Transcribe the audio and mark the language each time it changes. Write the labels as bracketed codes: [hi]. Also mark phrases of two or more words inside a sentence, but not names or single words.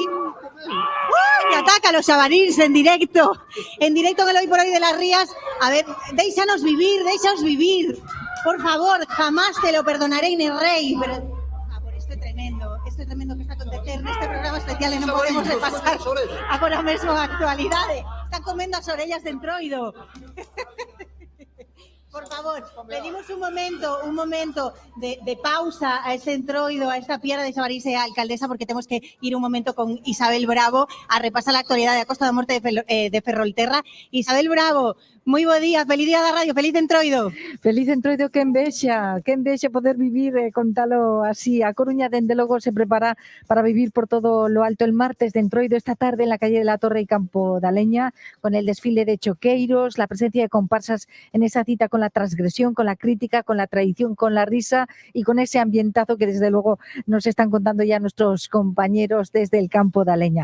[es] ¡Uy! Ataca a los Xabarils en directo en el Hoy por Hoy de Las Rías. [gl] A ver, déixanos vivir. [es] Por favor, jamás te lo perdonaré, Inés Rey. Pero, por favor, esto es tremendo que está acontecendo en este programa especial y no podemos repasar [gl] agora mesmo a actualidade. Están comendo as orellas de entroido. Por favor, pedimos un momento de pausa a este entroido, a esta piara de Xabarils e alcaldesa, [es] porque tenemos que ir un momento con Isabel Bravo a repasar la actualidad de a Costa da Morte de Ferrolterra. [gl] Isabel Bravo, moi bo día, feliz día da radio, feliz entroido. Feliz entroido, que envexa poder vivir, contalo así. [es] A Coruña, [gl] dende logo, [es] se prepara para vivir por todo lo alto el martes de entroido esta tarde en la calle de la Torre y Campo da Leña, con el desfile de choqueiros, la presencia de comparsas en esa cita con la transgresión, con la crítica, con la tradición, con la risa y con ese ambientazo que desde luego nos están contando ya nuestros compañeros desde el Campo da Leña.